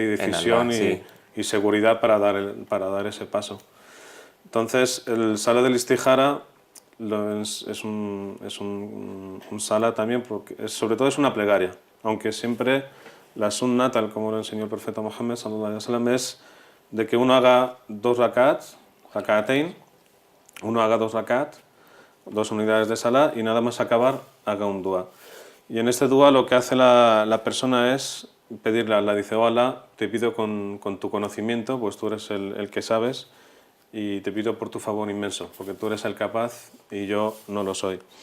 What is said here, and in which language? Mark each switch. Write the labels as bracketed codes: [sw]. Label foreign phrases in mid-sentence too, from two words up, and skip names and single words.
[es] En Allah, decisión sí. y seguridad para dar ese paso. Entonces, el Salat del Istijara es un sala también, porque sobre todo es una plegaria, aunque siempre la sunna, tal como lo enseñó el profeta Muhammad [ar] صلى الله عليه وسلم, [es] es de que uno haga 2 rakats, rak'atayn, uno haga 2 rakats, 2 unidades de salah y nada más acabar haga un dua. Y en este dua lo que hace la persona es pedirle a Allah, dice, oh Allah, te pido con tu conocimiento, pues tú eres el que sabes, y te pido por tu favor inmenso, porque tú eres el capaz y yo no lo soy.